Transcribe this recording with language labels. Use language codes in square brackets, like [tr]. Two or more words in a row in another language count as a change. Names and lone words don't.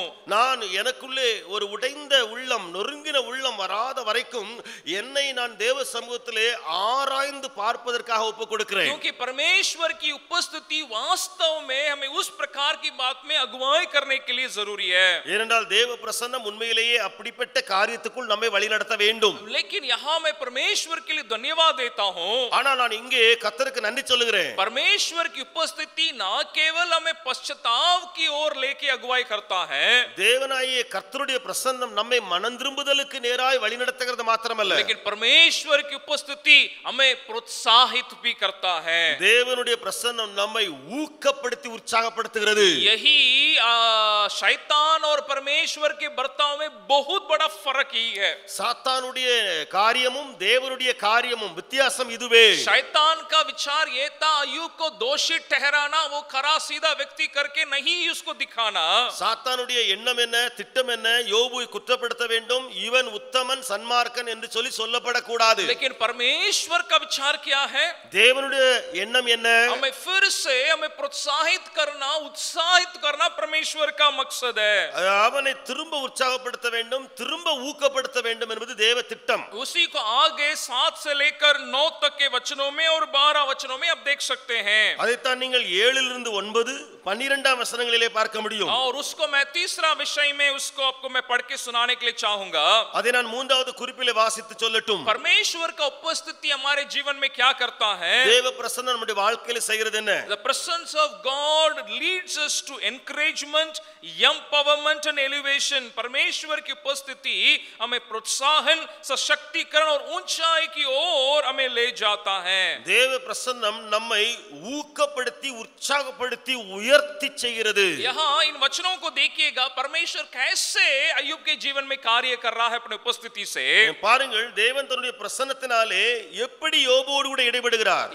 [ta] நான் எனக்குள்ளே ஒரு உடைந்த உள்ளம், நொறுங்கின உள்ளம் வராத வரைக்கும் என்னை நான் தேவ சமூகத்திலே ஆராய்ந்து பார்ப்பதற்காக ஒப்பு கொடுக்கிறேன்। [hi] क्योंकि परमेश्वर की उपस्थिति वास्तव में हमें उस प्रकार की बात में अगुवाई करने के लिए जरूरी है। [ta] ஏனென்றால் தேவ பிரசன்னம் உண்மையிலேயே அப்படிப்பட்ட காரியத்துக்குள் நம்மை வழிநடத்த வேண்டும்। [hi] लेकिन यहाँ मैं परमेश्वर के लिए धन्यवाद देता हूँ, [ta] ஆனா நான் இங்கே கர்த்தருக்கு நன்றி சொல்லுகிறேன்। [hi] परमेश्वर की उपस्थिति ना केवल हमें पश्चाताप की ओर लेके अगुवाई करता है, [ta] தேவனாகிய கர்த்தருடைய பிரசன்னம் நம்மை மனம் திரும்புதலுக்கு நேராய் வழிநடத்துகிறது மாத்திரமல்ல, [hi] लेकिन परमेश्वर की उपस्थिति हमें प्रोत्साहित भी करता है। [ta] தேவனுடைய பிரசன்னம் நம்மை ஊக்கப்படுத்தி உற்சாகப்படுத்துகிறது। [hi] यही शैतान और परमेश्वर के बर्ताव में बहुत बड़ा फर्क ही है। [ta] சாத்தானுடைய காரியமும் தேவனுடைய காரியமும் வித்தியாசம் இதுவே। [hi] शैतान का विचार ये था अय्यूब को दोषी ठहराना, वो खरा सीधा व्यक्ति करके नहीं उसको दिखाना। [ta] சாத்தானுடைய எண்ணம் என்ன, திட்டம் என்ன? யோபுவை குற்றப்படுத்த வேண்டும், இவன் உத்தமன் சன்மார்க்கன் என்று சொல்லி சொல்லப்படக்கூடாது। [hi] लेकिन परमेश्वर का विचार क्या है? [ta] தேவனுடைய எண்ணம் என்ன? [hi] हमें फिर से हमें प्रोत्साहित करना, उत्साहित करना परमेश्वर का मकसद है। [ta] அவனை திரும்ப உற்சாகப்படுத்த வேண்டும், திரும்ப ஊக்கப்படுத்த வேண்டும் என்பது தேவ திட்டம்। [hi] उसी को आगे 7 से लेकर 9 तक के वचनों में और 12 वचनों में आप देख सकते हैं। [ta] அதைத்தான் நீங்கள் 7 இலிருந்து 9 12 வசனங்களிலே பார்க்க முடியும்। [hi] और उसको मैं तीसरा विषय में उसको आपको मैं पढ़ के सुनाने के लिए चाहूंगा। [ta] அதை நான் மூன்றாவது குறிப்பிலே வாசித்து சொல்லட்டும்। [hi] परमेश्वर का उपस्थिति हमारे जीवन में क्या करता है? [ta] தேவ பிரசன்னம் நம்முடைய வாழ்க்கையில செய்கிறது என்ன? [en] The presence of God leads us to encouragement, empowerment and elevation. [hi] परमेश्वर की उपस्थिति हमें प्रोत्साहन, सशक्तिकरण और ऊंचाई की ओर हमें ले जाता है। [ta] தேவ பிரசன்னம் நம்மை ஊக்கப்படுத்தி உற்சாகப்படுத்தி உயர்த்தி செய்கிறது। [hi] यहाँ इन वचनों को देखिएगा, परमेश्वर कैसे अय्यूब के जीवन में कार्य कर रहा है अपने उपस्थिति से। [ta] பாருங்கள், தேவன் தன்னுடைய பிரசன்னத்தினாலே எப்படி யோபுவோடு கூட இடைபடுகிறார்।